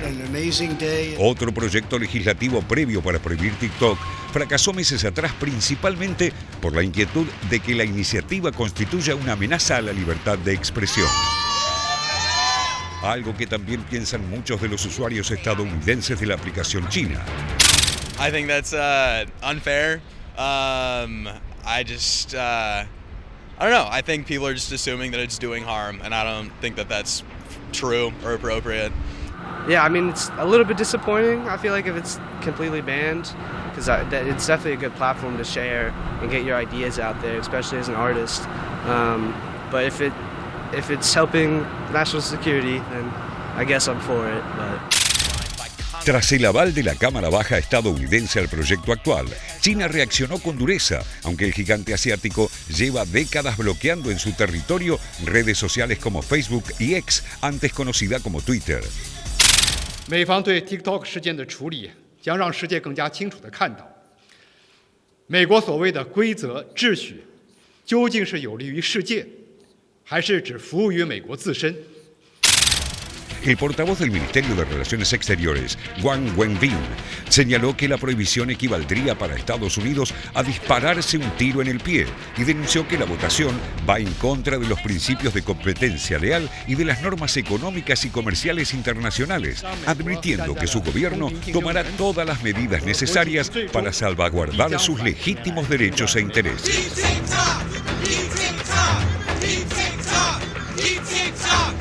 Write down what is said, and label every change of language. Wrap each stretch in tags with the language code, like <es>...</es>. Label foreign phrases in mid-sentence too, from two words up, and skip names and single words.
<es>Otro proyecto legislativo previo para prohibir TikTok fracasó meses atrás, principalmente por la inquietud de que la iniciativa constituya una amenaza a la libertad de expresión. Algo que también piensan muchos de los usuarios estadounidenses de la aplicación china.</es> <en>I think that's unfair. I don't know. I think people are just assuming that it's doing harm, and I don't think that that's true or appropriate. Yeah, I mean, it's a little bit disappointing, I feel like, if it's completely banned, because it's definitely a good platform to share and get your ideas out there, especially as an artist. But if it's helping national security, then I guess I'm for it. But</en> <es>Tras el aval de la Cámara Baja estadounidense al proyecto actual, China reaccionó con dureza, aunque el gigante asiático lleva décadas bloqueando en su territorio redes sociales como Facebook y X, antes conocida como Twitter.</es> <zh>美方对 TikTok 事件的处理将让世界更加清楚地看到，美国所谓的规则秩序究竟是有利于世界，还是只服务于美国自身。</zh> <es>El portavoz del Ministerio de Relaciones Exteriores, Wang Wenbin, señaló que la prohibición equivaldría para Estados Unidos a dispararse un tiro en el pie y denunció que la votación va en contra de los principios de competencia leal y de las normas económicas y comerciales internacionales, advirtiendo que su gobierno tomará todas las medidas necesarias para salvaguardar sus legítimos derechos e intereses.</es>